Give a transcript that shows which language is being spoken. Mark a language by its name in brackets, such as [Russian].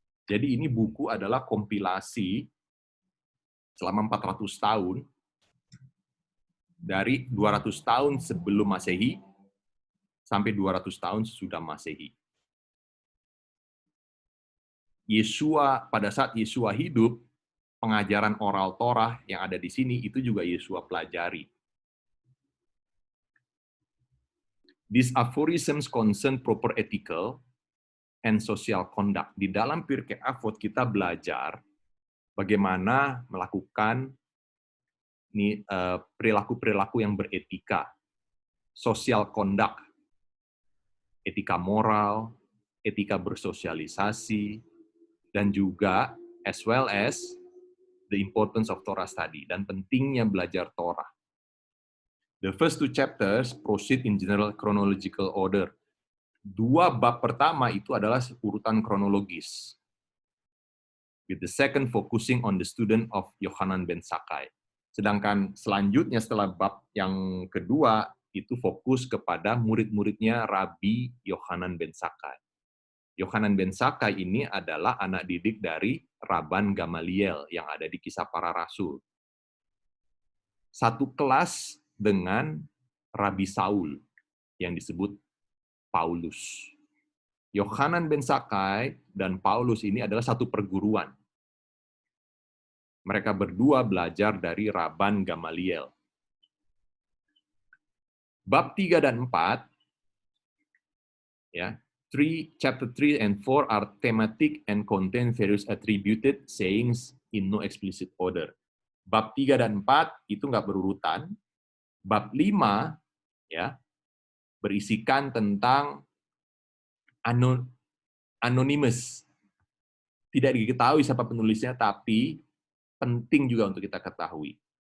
[Indonesian] Jadi ini buku adalah kompilasi selama 400 tahun, dari 200 tahun sebelum Masehi sampai 200 tahun sesudah Masehi. Yesua, pada saat Yesua hidup, pengajaran oral Torah yang ada di sini itu juga Yesua pelajari. [English] These aphorisms concern proper ethical and social conduct. [Indonesian] Di dalam Pirkei Avot kita belajar bagaimana melakukan perilaku-perilaku yang beretika, [English] social conduct, [Indonesian] etika moral, etika bersosialisasi, dan juga [English] as well as the importance of Torah study, [Indonesian] dan pentingnya belajar Torah. [English] The first 2 chapters proceed in general chronological order. [Indonesian] 2 bab pertama itu adalah urutan kronologis. [English] With the second focusing on the student of Yohanan ben Zakkai. [Indonesian] Sedangkan selanjutnya setelah bab yang kedua itu fokus kepada murid-muridnya Rabi Yohanan ben Zakkai. Yohanan ben Zakkai ini adalah anak didik dari Rabban Gamaliel yang ada di Kisah Para Rasul. Satu kelas dengan Rabi Saul yang disebut Paulus. Yohanan ben Zakkai dan Paulus ini adalah satu perguruan. Mereka berdua belajar dari Rabban Gamaliel. Bab 3 dan 4 ya, [English] chapter 3 and 4 are thematic and contain various attributed sayings in no explicit order. [Indonesian] Bab 3 dan 4 itu nggak berurutan. Bab 5 ya berisikan tentang anonymous. Tidak diketahui siapa penulisnya, tapi penting juga untuk kita ketahui.